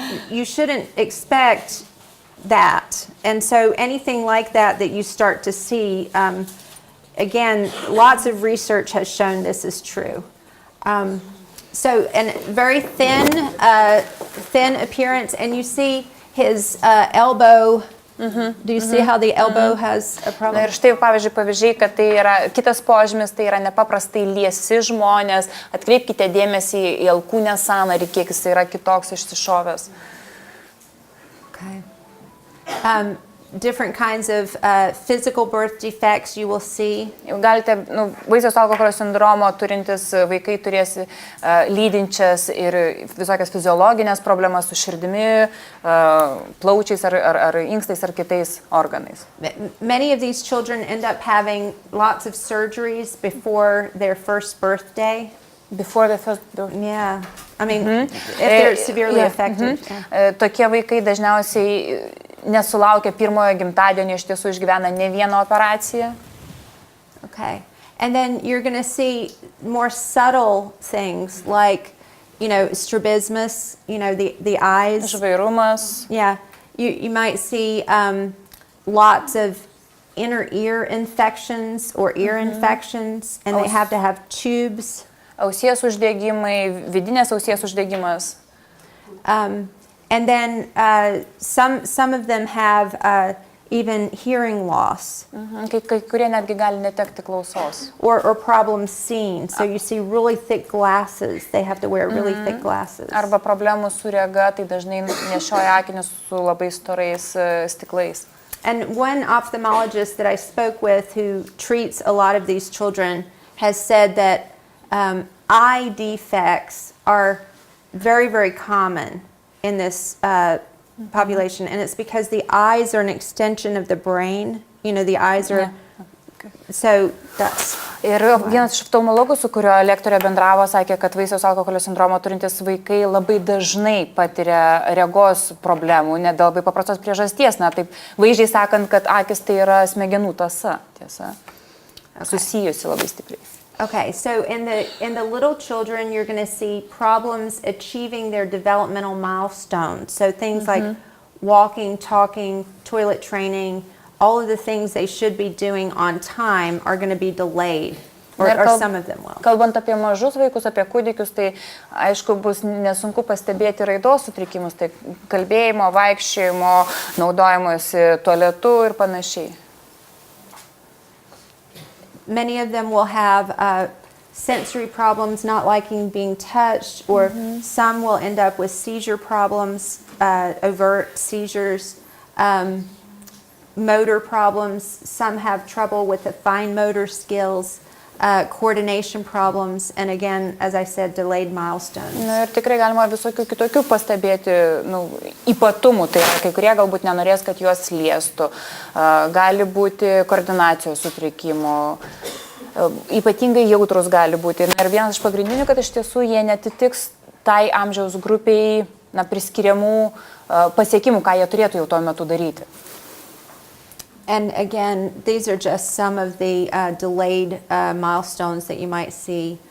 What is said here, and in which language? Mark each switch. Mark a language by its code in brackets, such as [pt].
[en] You shouldn't expect that. And so anything like that you start to see, again, lots of research has shown this is true. So, and very thin appearance, and you see his elbow. Do you see how the elbow has a problem? [lt] Na ir štai pavyzdžiai, kad tai yra kitas požymis, tai yra nepaprastai liesi žmonės. Atkreipkite dėmesį į alkūnės sąnarį, kiek jis yra kitoks išsišovęs. [en] Okay. Different kinds of physical birth defects you will see. [lt] Galite, Vaisiaus alkoholio sindromo turintis vaikai turės lydinčias ir visokias fiziologinės problemas su širdimi, plaučiais ar inkstais ar kitais organais. [en] Many of these children end up having lots of surgeries before their first birthday. Before the first birthday? Yeah. I mean, if they're severely affected. [lt] Tokie vaikai dažniausiai nesulaukia pirmojo gimtadienio, iš tiesų išgyvena ne vieną operaciją. [en] Okay. And then you're going to see more subtle things like, strabismus, the eyes. [lt] Žvairumas. [en] Yeah. You might see lots of inner ear infections or ear infections, and they have to have tubes. [lt] Ausies uždegimai, vidinės ausies uždegimas. [en] And then some of them have even hearing loss. [lt] Kai kurie netgi gali netekti klausos. [en] Or problems seeing. So you see really thick glasses. They have to wear really thick glasses. [lt] Arba problemų su rega, tai dažnai nešioja akinius su labai storais stiklais. [en] And one ophthalmologist that I spoke with who treats a lot of these children has said that eye defects are very, very common in this population, and it's because the eyes are an extension of the brain. You know, the eyes are... So that's... [lt] Ir vienas iš oftalmologų, su kurio lektorė bendravo, sakė, kad Vaisiaus alkoholio sindromo turintis vaikai labai dažnai patiria regos problemų, net dėl labai paprastos priežasties. Na, taip, vaizdžiai sakant, kad akis tai yra smegenų tąsa, tiesa, susijusi labai stipriai. [en] Okay, so in the little children, you're going to see problems achieving their developmental milestones. So things like walking, talking, toilet training, all of the things they should be doing on time are going to be delayed, or some of them will. [lt] Kalbant apie mažus vaikus, apie kūdikius, tai aišku bus nesunku pastebėti raidos sutrikimus, tai kalbėjimo, vaikščiojimo, naudojimuose tualetu ir panašiai. [en] Many of them will have sensory problems, not liking being touched, or some will end up with seizure problems, overt seizures, motor problems. Some have trouble with the fine motor skills, coordination problems, and again, as I said, delayed milestones. [lt] Na, ir tikrai galima visokių kitokių pastebėti ypatumų. Tai yra, kai kurie galbūt nenorės, kad juos liestų. Gali būti koordinacijos sutrikimų. Ypatingai jautrus gali būti. Ir vienas iš pagrindinių, kad iš tiesų jie netitiks tai amžiaus grupiai priskiriamų pasiekimų, ką jie turėtų jau tuo metu daryti. [en] And again, these are just some of the delayed milestones that you might see.